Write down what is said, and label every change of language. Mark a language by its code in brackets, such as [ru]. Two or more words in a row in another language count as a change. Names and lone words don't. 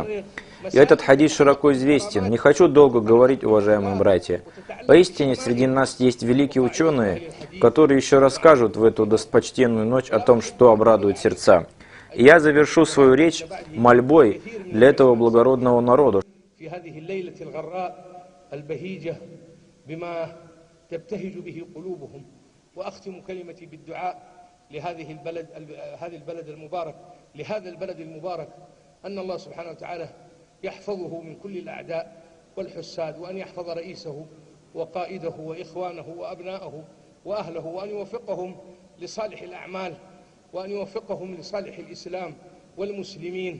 [ru] И этот хадис широко известен. Не хочу долго говорить, уважаемые братья. Поистине, среди нас есть великие ученые, которые еще расскажут в эту достопочтенную ночь о том, что обрадует сердца. И я завершу свою речь мольбой для этого благородного народа. [ar] يحفظه من كل الأعداء والحساد، وأن يحفظ رئيسه وقائده وإخوانه وأبنائه وأهله، وأن يوفقهم لصالح الأعمال، وأن يوفقهم لصالح الإسلام والمسلمين.